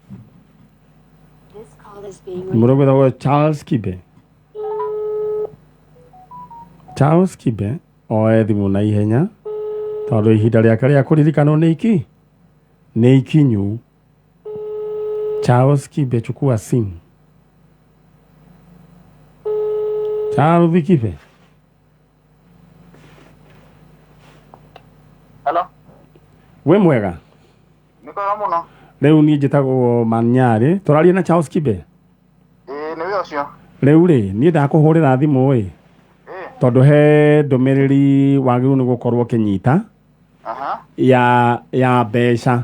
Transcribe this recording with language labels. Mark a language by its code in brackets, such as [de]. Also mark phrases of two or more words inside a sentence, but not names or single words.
[ki] Mũrũgũthago Charles Kibe. Charles Kibe oe thimũ na ihenya tondũ ihinda rĩake rĩa kũririkanwo nĩ ikinyu. Charles Kibe, [sw] chukua simu. Charles Kibe. [en] Hello. [ki] We mwega? Nĩkwega mũno. Rĩu niĩ njĩtagwo Maninyarĩ. Tũraria na Charles Kibe? Nĩwe ũcio. Rĩu rĩ, niĩ ndakũhũrĩra thimũ ĩ. Tondũ he ndũmĩrĩri wagĩrĩirwo nĩ gũkorwo ũkĩnyita. Ya mbeca.